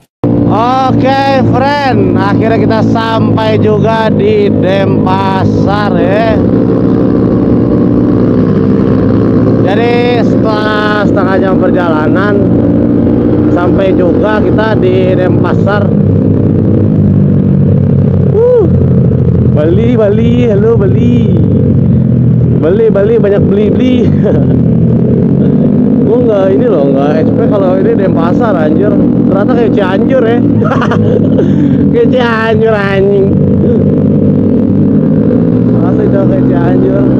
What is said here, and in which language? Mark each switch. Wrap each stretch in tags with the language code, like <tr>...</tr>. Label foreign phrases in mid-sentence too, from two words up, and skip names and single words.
<id>Oke friend, akhirnya kita sampai juga di Denpasar ya. Jadi setelah setengah jam perjalanan sampai juga kita di Denpasar. Bali, halo Bali. Bali banyak beli. Gue nggak ini loh, nggak expect kalau ini Denpasar anjir. Ternyata kayak Cianjur ya. Kayak Cianjur anjing. Asli udah kayak Cianjur.</id>